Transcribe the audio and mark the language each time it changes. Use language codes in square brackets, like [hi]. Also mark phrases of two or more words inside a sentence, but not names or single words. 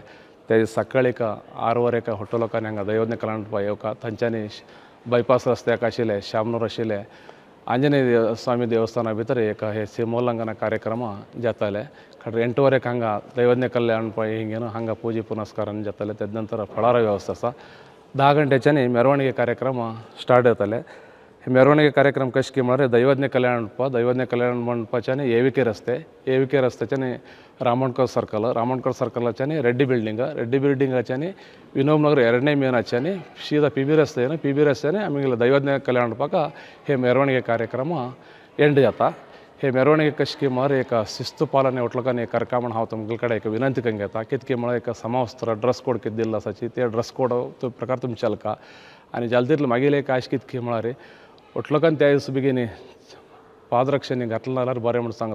[kok] ते सकाळी 6 ಹೊಟ್ಟು लोकांनी हांगा दैवज्ञ कल्याण येवका थंयच्यानी बायपास रस्त्याक आशिल्ले शामनूर आशिल्ले आंजनेय स्वामी देवस्थाना भितर एक हे सिमोल्लंघन कार्यक्रम जातले. 8:15 हांगा दैवज्ञ कल्याण हिंगेन हांगा पूजे पुनस्कार जातले. तेज नंतर फळार व्यवस्था आसा. 10 ಗಂಟೆच्यानी [kn] ಮೆರವಣಿಗೆ ಕಾರ್ಯಕ್ರಮ ಸ್ಟಾರ್ಟ್ [kok] जातले. हे [kn] ಮೆರವಣಿಗೆ ಕಾರ್ಯಕ್ರಮ [kok] कशें की म्हळ्यार दैवज्ञ कल्याण मंडपाच्यानी एविके रस्त्याच्यानी रामणकर सर्कलाच्यानी रेड्डी बिल्डिंगाच्यानी विनोब नगर 2ನೇ ಮೇನಾच्यानी सीधा पी बी रस्त्यानी आमगेले दैवज्ञ कल्याण मंडपाक हे [kn] ಮೆರವಣಿಗೆ ಕಾರ್ಯಕ್ರಮ [kok] एंड जाता. हे ಮೆರವಣಿಗೆ कशें की म्हळ्यार एक शिस्त पालने लोकांनी करका म्हण हांव तुमगे कडेन एक विनंती करून घेता. कितें म्हळ्यार एक समवस्त्र ड्रेस कोड कितें दिल्लो आसाची ते ड्रेस कोड तो प्रकार तुमी चलका आनी जालें तितलें मागीर एक आश कितें म्हळ्यार लोकांनी त्या दिसा बेगीन पादरक्षांनी घातलें जाल्यार बरें म्हूण सांगता.